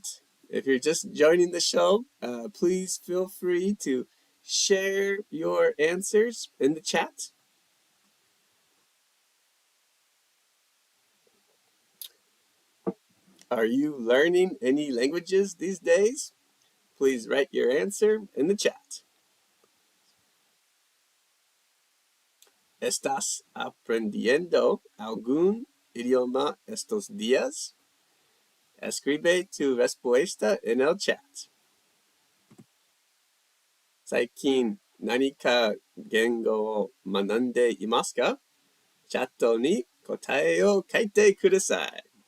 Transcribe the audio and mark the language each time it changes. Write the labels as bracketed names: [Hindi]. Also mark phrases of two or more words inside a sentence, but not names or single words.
[English] If you're just joining the show, please feel free to share your answers in the chat. Are you learning any languages these days? Please write your answer in the chat. [Spanish] ¿Estás aprendiendo algún idioma estos días? Escribe tu respuesta en el chat. [Japanese] 最近何か言語を学んでいますか? チャットに答えを書いてください.